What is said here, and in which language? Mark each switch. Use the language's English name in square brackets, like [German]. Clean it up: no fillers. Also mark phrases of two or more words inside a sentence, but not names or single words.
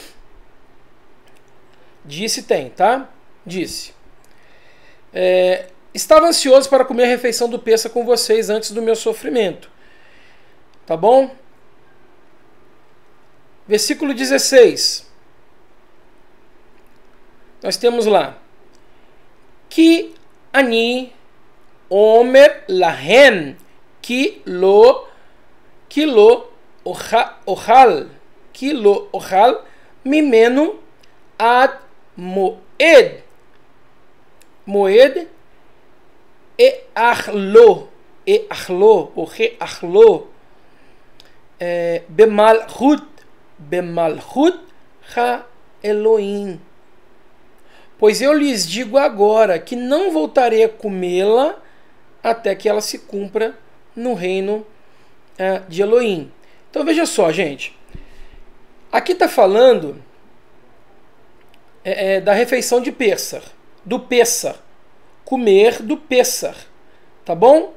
[Portuguese] Disse tem, tá? Disse. Estava ansioso para comer a refeição do Pêssach com vocês antes do meu sofrimento. Tá bom? Versículo 16. Nós temos lá. [Hebrew] כי אני אומר להם כי לא אוכל ממנו עד מועד אכלו במלכות האלהים. [Portuguese] Pois eu lhes digo agora que não voltarei a comê-la até que ela se cumpra no reino de Elohim. Então veja só, gente. Aqui está falando da refeição de Pêssach, do Pêssach, comer do Pêssach, tá bom?